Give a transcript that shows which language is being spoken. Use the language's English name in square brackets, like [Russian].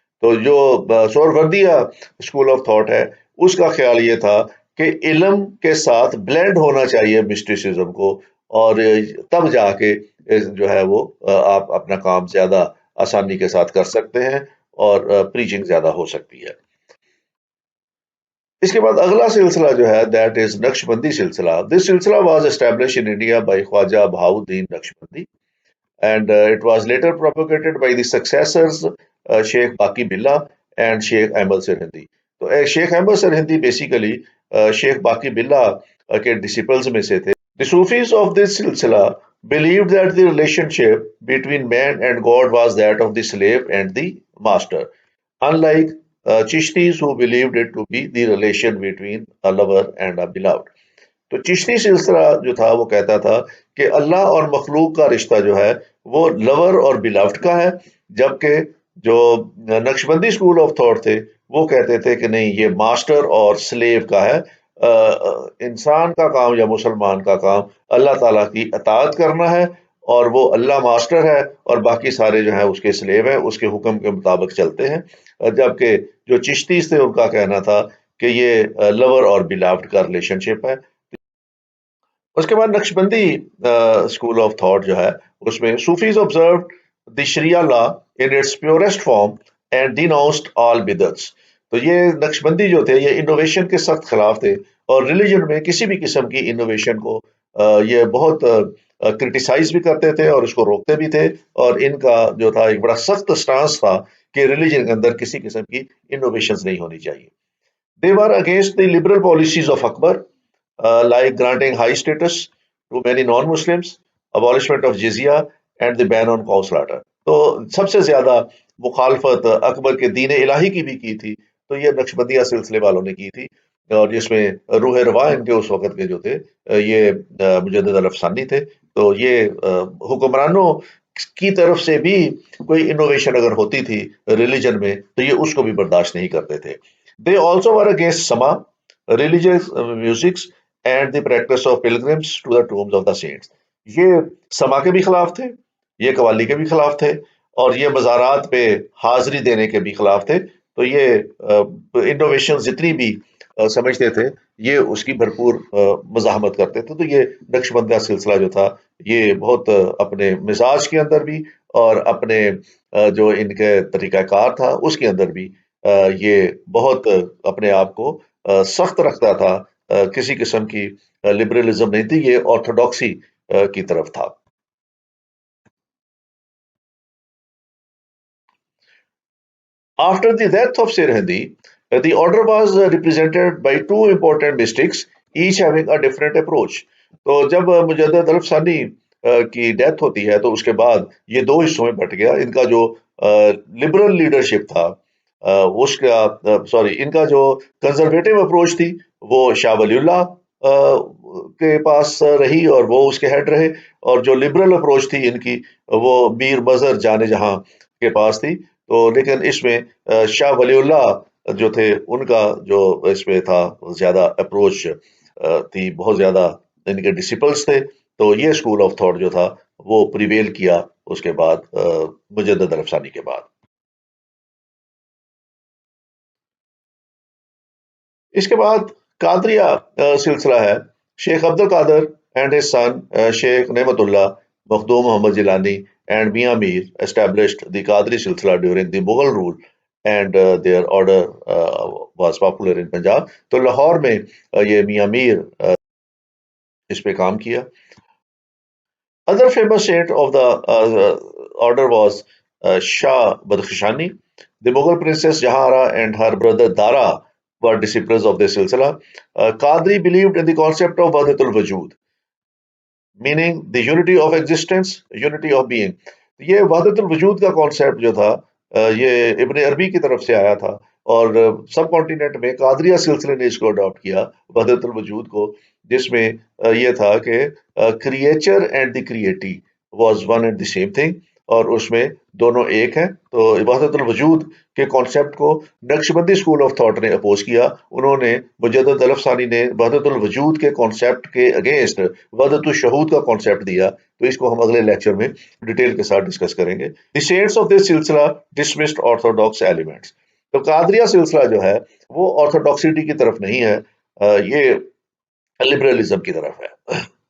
[Urdu] تو جو سہروردیہ school of thought ہے اس کا خیال یہ تھا کہ علم کے ساتھ بلینڈ ہونا چاہیے مسٹیسزم کو، اور تب جا کے جو ہے وہ آپ اپنا کام زیادہ آسانی کے ساتھ کر سکتے ہیں اور پریچنگ زیادہ ہو سکتی ہے. اس کے بعد اگلا سلسلہ جو ہے [English] that is [Urdu] نقش بندی سلسلہ. [English] This silsila was establish in India by Khwaja Bahauddin Naqshbandi and it was later propagated by the successors Sheikh Baqi Billah and Sheikh Ahmad Sirhindi. [Urdu] تو شیخ احمد سرہندی بیسیکلی شیخ باقی بلّہ کے ڈسپلز میں سے تھے. [English] The Sufis of this silsila believed that the relationship between man and God was that of the slave and the master, unlike Chishtis who believed it to be the relation between a lover and a beloved. [Urdu] تو چشتی سلسلہ جو تھا وہ کہتا تھا کہ اللہ اور مخلوق کا رشتہ جو ہے وہ لور اور بلافٹ کا ہے، جبکہ جو نقشبندی اسکول آف تھاٹ تھے وہ کہتے تھے کہ نہیں، یہ ماسٹر اور سلیو کا ہے. انسان کا کام یا مسلمان کا کام اللہ تعالیٰ کی اطاعت کرنا ہے، اور وہ اللہ ماسٹر ہے اور باقی سارے جو ہیں اس کے سلیو ہیں، اس کے حکم کے مطابق چلتے ہیں. جبکہ جو چشتیز تھے ان کا کہنا تھا کہ یہ لور اور بلافٹ کا ریلیشن شپ ہے. اس کے بعد نقشبندی اسکول آف تھاٹ جو ہے اس میں Sufis [English] observed the sharia law in its purest form and denounced all [Urdu] بدعتس. تو یہ نقشبندی جو تھے یہ انوویشن کے سخت خلاف تھے، اور ریلیجن میں کسی بھی قسم کی انوویشن کو یہ بہت کرٹیسائز بھی کرتے تھے اور اس کو روکتے بھی تھے. اور ان کا جو تھا ایک بڑا سخت سٹانس تھا کہ ریلیجن کے اندر کسی قسم کی انوویشنز نہیں ہونی چاہیے. [English] They were against the liberal policies of Akbar, like granting high status to many non-Muslims, abolishment of jizya, and the ban on cow slaughter. [Urdu] تو سب سے زیادہ مخالفت اکبر کے دین الہی کی بھی کی تھی تو یہ نقشبندیہ سلسلے والوں نے کی تھی، اور جس میں روح رواں ان کے اس وقت کے جو تھے یہ مجدد الافسانی تھے. تو یہ حکمرانوں کی طرف سے بھی کوئی انوویشن اگر ہوتی تھی ریلیجن میں تو یہ اس کو بھی برداشت نہیں کرتے تھے. [English] They also were against Sama, religious musics, and the practice of pilgrims to the tombs of the saints. [Urdu] یہ سما کے بھی خلاف تھے، یہ قوالی کے بھی خلاف تھے، اور یہ مزارات پہ حاضری دینے کے بھی خلاف تھے. تو یہ انوویشن جتنی بھی سمجھتے تھے یہ اس کی بھرپور مزاحمت کرتے تھے. تو یہ نقشبندیہ سلسلہ جو تھا یہ بہت اپنے مزاج کے اندر بھی اور اپنے جو ان کے طریقہ کار تھا اس کے اندر بھی یہ بہت اپنے آپ کو سخت رکھتا تھا. کسی قسم کی لبرلزم نہیں تھی، یہ آرتھوڈاکسی کی طرف تھا. [English] After the death of Sirhindi, the order was represented by two important mystics, each having a different approach. [Urdu] تو جب مجدد الافسانی کی ڈیتھ ہوتی ہے تو اس کے بعد یہ دو حصوں میں بٹ گیا. ان کا جو لبرل لیڈرشپ تھا اس کا ان کا جو کنزرویٹو اپروچ تھی وہ شاہ ولی اللہ کے پاس رہی اور وہ اس کے ہیڈ رہے، اور جو لبرل اپروچ تھی ان کی وہ میر مظہر جان جہاں کے پاس تھی. تو لیکن اس میں شاہ ولی اللہ جو تھے ان کا جو اس میں تھا زیادہ اپروچ تھی، بہت زیادہ ان کے ڈسپلس تھے. تو یہ اسکول آف تھاٹ جو تھا وہ پریویل کیا اس کے بعد مجدد الافسانی کے بعد. اس کے بعد قادریہ سلسلہ ہے. [English] Sheikh Abdul Qadir and his son Sheikh Niamatullah Makhdum Muhammad Jilani and Mian Mir established the Qadri Silsila during the Mughal rule, and their order was popular in Punjab. [Urdu] تو لاہور میں یہ میاں میر اس پہ کام کیا. [English] Other famous saint of the order was Shah Badkhshani. The Mughal princess Jahara and her brother Dara were disciples of the Silsila. Qadri believed in the concept of Wahdatul Wujud, meaning the unity of existence, unity of being. [Urdu] یہ وحدت الوجود کا concept جو تھا یہ ابن عربی کی طرف سے آیا تھا، اور سب کانٹیننٹ میں قادریہ سلسلے نے اس کو اڈاپٹ کیا، وحدت الوجود کو، جس میں یہ تھا کہ [English] creature and the creator was one and the same thing, [Urdu] اور اس میں دونوں ایک ہیں۔ تو وحدت الوجود کے کانسیپٹ کو نقش بندی اسکول آف تھاٹ نے اپوز کیا۔ انہوں نے، مجدد الف ثانی نے وحدت الوجود کے کانسیپٹ کے اگینسٹ وحدت الشہود کا کانسیپٹ دیا۔ تو اس کو ہم اگلے لیکچر میں ڈیٹیل کے ساتھ ڈسکس کریں گے۔ [English] The saints of this silsila dismissed orthodox elements. [Urdu] تو قادریہ سلسلہ جو ہے وہ آرتھوڈاکسٹی کی طرف نہیں ہے، یہ لبرلزم کی طرف ہے۔